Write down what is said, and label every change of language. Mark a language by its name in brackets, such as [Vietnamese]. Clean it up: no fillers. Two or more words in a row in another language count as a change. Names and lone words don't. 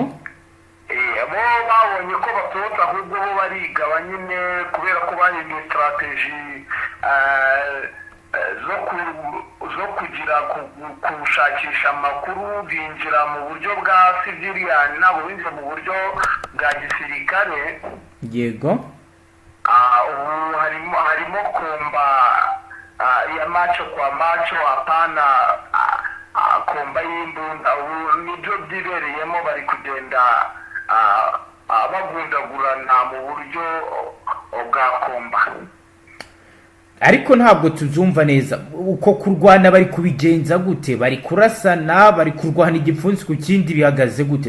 [Kinyarwanda] Bo babonye ko basohotse ahubwo bo barigaba nyine kubera ko bahinduye strategy zo kugira kushakisha amakuru binjira mu buryo bwa civilian nabo binjira mu buryo bwa gisirikare. Yego. Ubu harimo komba [Swahili] ya macho kwa macho hapana [Kinyarwanda] komba y'imbunda ubu nibyo byibereyemo bari kugenda bagundagurana mu buryo bwa komba. Ariko ntabwo tubyumva neza uko kurwana bari kubigenza gute, bari kurasana, bari kurwana igipfunsi ku kindi, bihagaze gute?